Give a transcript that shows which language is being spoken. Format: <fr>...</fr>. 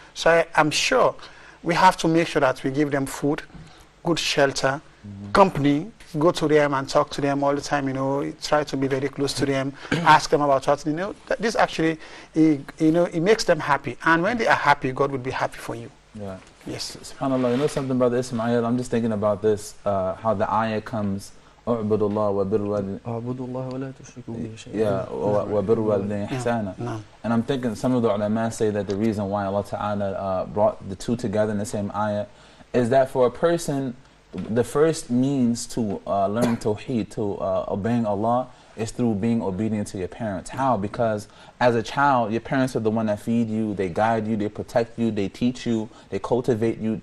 <en>So I'm sure we have to make sure that we give them food, good shelter, company, go to them and talk to them all the time, try to be very close to them, ask them about what, this actually, it makes them happy. And when they are happy, God will be happy for you. Yeah. Yes. SubhanAllah, something, Brother Ismail, I'm just thinking about this, how the ayah comes,</en> <ar>اعبدوا الله وبروا اعبدوا الله ولا تشركوا به شيئا.</ar> <en>Yeah,</en> <ar>وبروا الوالدين إحسانا.</ar> <en>No. And I'm thinking some of the ulama say that the reason why Allah Ta'ala brought the two together in the same ayah is that for a person, the first means to learn Tawheed, to obeying Allah, is through being obedient to your parents. How? Because as a child, your parents are the one that feed you, they guide you, they protect you, they teach you, they cultivate you.</en>